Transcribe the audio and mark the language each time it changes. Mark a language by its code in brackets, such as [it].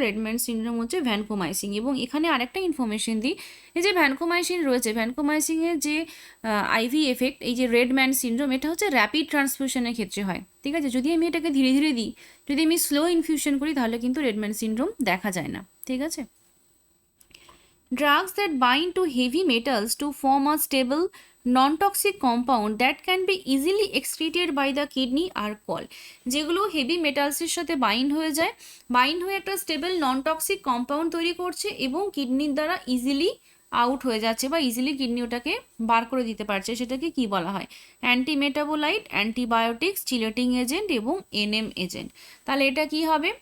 [bn] Redman syndrome হচ্ছে vancomycin. এবং এখানে আরেকটা ইনফরমেশন দিই, এই যে ভ্যানকোমাইসিন রয়েছে, ভ্যানকোমাইসিনের যে আইভি এফেক্ট, এই যে রেডম্যান সিনড্রোম, এটা হচ্ছে র্যাপিড ট্রান্সফিউশনের ক্ষেত্রে হয়। ঠিক আছে, যদি আমি এটাকে ধীরে ধীরে দিই, যদি আমি স্লো ইনফিউশন করি, তাহলে কিন্তু রেডম্যান সিনড্রোম দেখা যায় না। ঠিক আছে। [en] Drugs that bind to heavy metals to form a stable non-toxic compound that can be easily excreted by the kidney are called. [bn] যেগুলো হেভি মেটালসের সাথে বাইন্ড হয়ে যায়, বাইন্ড হয়ে একটা স্টেবল নন টক্সিক কম্পাউন্ড তৈরি করছে এবং কিডনির দ্বারা ইজিলি আউট হয়ে যাচ্ছে বা ইজিলি কিডনি ওটাকে বার করে দিতে পারছে, সেটাকে কি বলা হয়? অ্যান্টিমেটাবোলাইট, অ্যান্টিবায়োটিক্স, চিলেটিং এজেন্ট এবং এনএম এজেন্ট। তাহলে এটা কি হবে?